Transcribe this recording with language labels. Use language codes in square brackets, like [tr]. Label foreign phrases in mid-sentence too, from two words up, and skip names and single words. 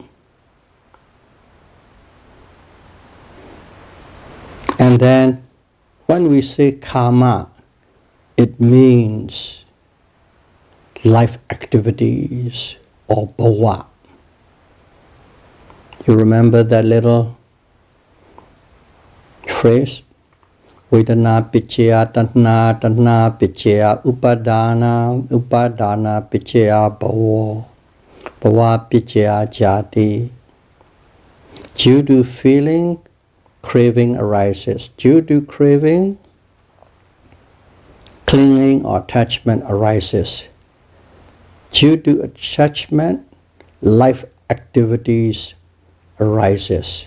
[en] And then when we say karma, it means life activities or bhava. You remember that little phrase? [pi] Vedana piccaya tanha, tanha piccaya upadana, upadana piccaya bhava, bhava piccaya jati. [en] Due to feeling, craving arises. Due to craving, clinging or attachment arises. Due to attachment, life activities arises.